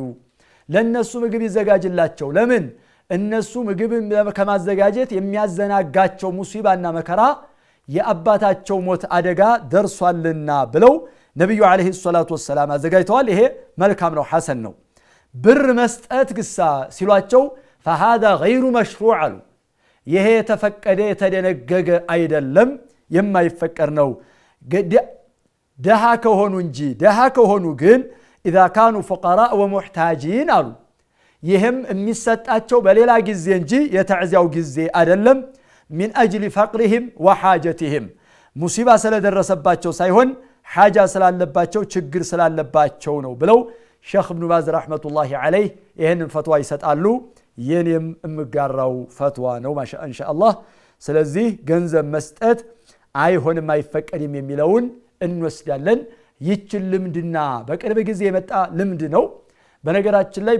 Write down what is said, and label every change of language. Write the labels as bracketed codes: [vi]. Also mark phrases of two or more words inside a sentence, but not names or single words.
[am] ለነሱ ምግብ ይዘጋጅላቸው ለምን እነሱ ምግብ ከማዘጋጀት የሚያዘናጋቸው ሙሲባና መከራ የአባታቸው ሞት አደጋ ደርሷልና ብለው ነብዩ [ar] عليه الصلاة والسلام [am] አዘጋጅተዋል ይሄ መልካም ነው ሐሰን ነው ብር መስጠት ግሳ ሲሏቸው [ar] فهذا غير مشروع [am] አሉ ይሄ የተፈቀደ የተደነገገ አይደለም የማይፈቀር ነው ደሃ ከሆኑ እንጂ ደሃ ከሆኑ ግን [ar] اذا كانوا فقراء ومحتاجين [am] አሉ ይሄም የሚሰጣቸው በሌላ ጊዜ እንጂ የተዕዚያው ጊዜ አይደለም [ar] من أجل فقرهم وحاجتهم مصيبة [am] ስለደረሰባቸው ሳይሆን ሓጃ ስላለባቸው ችግር ስላለባቸው ነው ብለው ሼኽ ኢብኑ ባዝ [ar] رحمة الله عليه [am] ይሄንን ፈትዋ ይሰጣሉ የኔም እምጋራው ፈትዋ ነው ኢንሻአላህ ስለዚህ ገንዘብ መስጠት አይሆንም አይፈቀድም የሚለውን እንወስዳለን ይችን ልምድና በቅርብ ጊዜ የመጣ ልምድ ነው በነገራችን ላይ